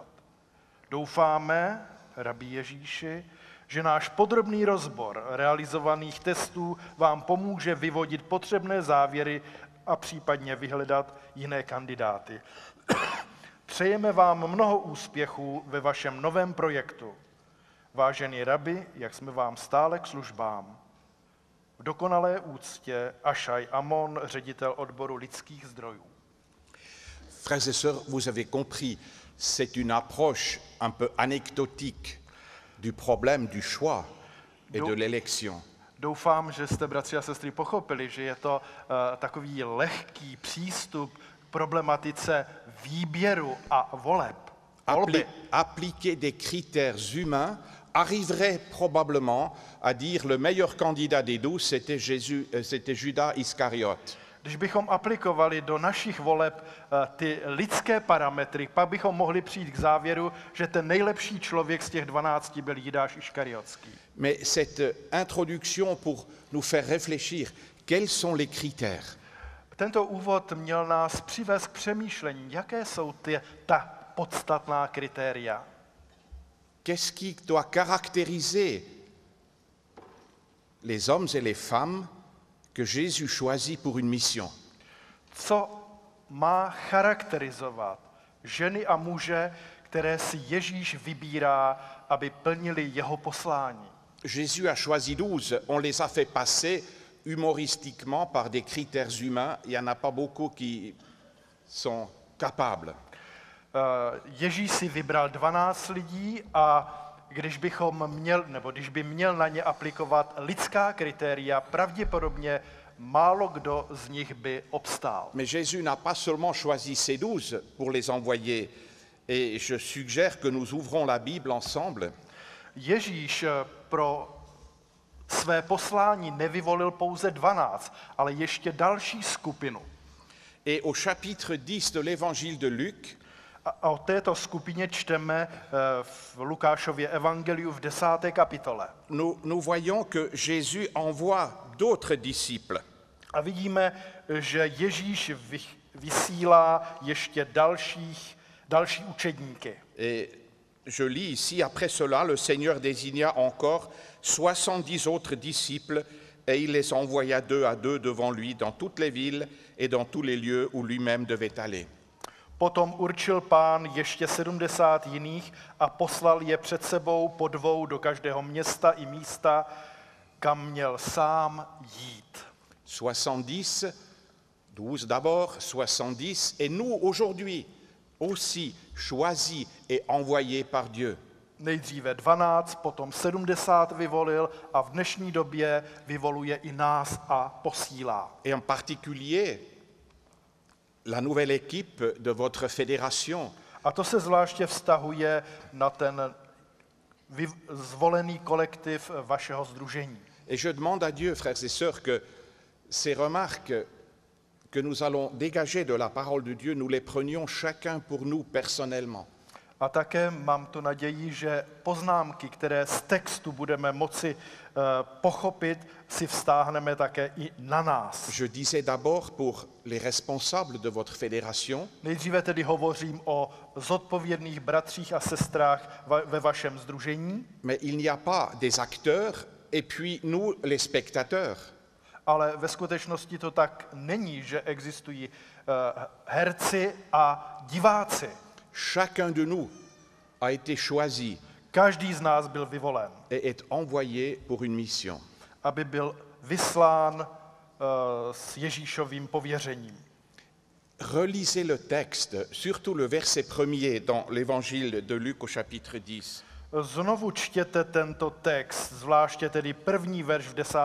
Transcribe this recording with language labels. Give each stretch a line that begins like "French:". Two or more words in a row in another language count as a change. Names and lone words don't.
Czech: Doufáme, rabí Ježíši, že náš podrobný rozbor realizovaných testů vám pomůže vyvodit potřebné závěry a případně vyhledat jiné kandidáty. Přejeme vám mnoho úspěchů ve vašem novém projektu. Vážený rabi, jak jsme vám stále k službám. V dokonalé úctě Ašaj Amon, ředitel odboru lidských zdrojů.
French: Frères et sœurs, vous avez compris, c'est une approche un peu anecdotique du problème du choix et de l'élection.
Czech: Doufám, že jste, bratři a sestry, pochopili, že je to takový lehký přístup k problematice výběru a voleb.
French: Appliquer des critères humains arriverait probablement à dire le meilleur candidat des 12, c'était Judas Iscariote.
Czech: Když bychom aplikovali do našich voleb ty lidské parametry, pak bychom mohli přijít k závěru, že ten nejlepší člověk z těch 12 byl Jidáš Iškariotský.
French: Mais cette introduction pour nous faire réfléchir, quels sont les critères?
Czech: Tento úvod měl nás přivést k přemýšlení, jaké jsou ta podstatná kritéria.
French: Qu'est-ce qui doit caractériser les hommes et les femmes que Jésus choisit pour une mission?
Czech: Co má charakterizovat ženy a muže, které si Ježíš vybírá, aby plnili jeho poslání?
French: Jésus a choisi 12, on les a fait passer humoristiquement par des critères humains, il n'y en a pas beaucoup qui sont capables.
Czech: Ježíš si vybral 12 lidí a když by měl na ně aplikovat lidská kritéria, pravděpodobně málo kdo z nich by obstál.
French: Mais Jésus n'a pas seulement choisi ces 12 pour les envoyer, et je suggère que nous ouvrons la Bible ensemble.
Czech: Ježíš pro své poslání nevyvolil pouze 12, ale ještě další skupinu.
French: Et au chapitre 10 de l'évangile de Luc,
Czech: A o této skupině čteme v Lukášově evangeliu v 10. kapitole.
French: nous voyons que Jésus envoie d'autres disciples.
Czech: A vidíme, že Ježíš vysílá ještě další učedníky.
French: Et je lis ici, après cela, le Seigneur désigna encore 70 autres disciples et il les envoya 2 à 2 devant lui dans toutes les villes et dans tous les lieux où lui-même devait aller.
Czech: Potom určil Pán ještě 70 jiných a poslal je před sebou po 2 do každého města i místa, kam měl sám jít.
French: 70, 12 d'abord, 70, et nous aujourd'hui aussi choisis et envoyés par Dieu.
Czech: Nejdříve 12, potom 70 vyvolil a v dnešní době vyvoluje i nás a posílá.
French: Et en particulier, la nouvelle équipe de votre fédération.
Czech: A to se zvláště vztahuje na ten zvolený kolektiv vašeho sdružení.
French: Et je demande à Dieu, frères et sœurs, que ces remarques que nous allons dégager de la parole de Dieu, nous les prenions chacun pour nous personnellement.
Czech: A také mám tu naději, že poznámky, které z textu budeme moci pochopit, si vztáhneme také i na nás.
French: Je disais d'abord pour les responsables de votre fédération,
Czech: Nejdříve tedy hovořím o zodpovědných bratřích a sestrách ve vašem sdružení,
French: mais il n'y a pas des acteurs et puis nous, les spectateurs.
Czech: ale ve skutečnosti to tak není, že existují herci a diváci.
French: Chacun de nous a été choisi
Czech: Každý z nás byl vyvolen,
French: et est envoyé pour une mission.
Czech: aby byl vyslán s Ježíšovým pověřením.
French: Relisez le texte, surtout le verset 1er dans l'évangile de Luc au chapitre 10.
Czech: Znovu čtěte tento text, zvláště tedy první verš v 10.